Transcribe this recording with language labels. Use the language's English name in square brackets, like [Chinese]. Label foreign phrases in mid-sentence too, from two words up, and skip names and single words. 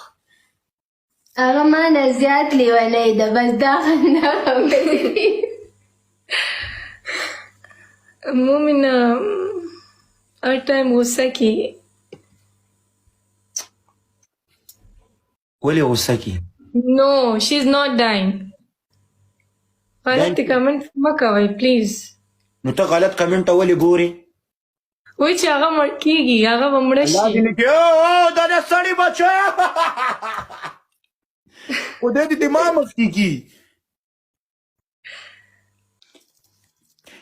[Pashto] هغه ما نه زیات لیونی ده، بس دا خندا خبرې دي. مومنه هر ټایم غوسه کېږي. ولې غوسه کې؟ [English] No, she's not dying. [Pashto] غلط کمنټ مه کوئ پلیز. نو ته غلط کمنټ ته ولې ګورې؟ وایي چې هغه مړ کېږي، هغه به مړه الله شي. دې نه کړي. دا د سړي بچه خدای دې دماغ مفتي کړي.